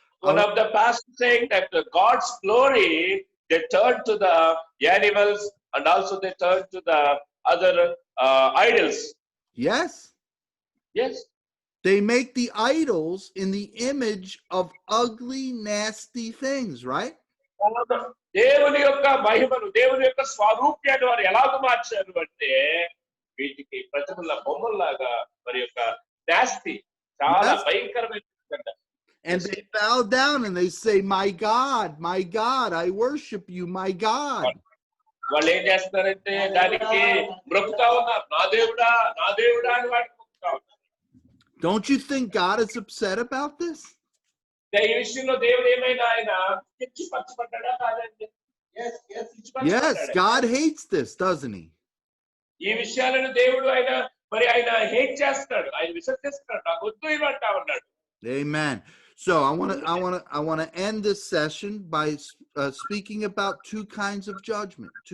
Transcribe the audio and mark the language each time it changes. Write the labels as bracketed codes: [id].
[en] One of the pastors saying that God's glory, they turn to the animals and also they turn to the other idols. Yes. Yes. They make the idols in the image of ugly, nasty things, right? [te] దేవుని యొక్క మహిమను, దేవుని యొక్క స్వరూప్యాన్ని వారు ఎలాగ మార్చారు అంటే వీటికి ప్రతిమల బొమ్మల్లాగా మరి యొక్క నాస్తి చాలా భయంకరమైన. [en] And they bow down and they say, my God, I worship you, my God. [te] వాళ్ళు ఏం చేస్తారంటే దానికి మొక్కుతా ఉన్నారు, నా దేవుడా అని వాడికి మొక్కుతా ఉన్నారు. [en] Don't you think God is upset about this? [te] ఈ విషయంలో దేవుడు ఏమైనా ఆయన పచ్చబడ్డా కాదండి? [en] Yes, God hates this, doesn't he? [te] ఈ విషయాలను దేవుడు ఆయన హేట్ చేస్తాడు, ఆయన విసర్జిస్తాడు, నాకు వద్దు ఇవంటా ఉన్నాడు. [en] Amen. So I want to end this session by speaking about two kinds of judgment.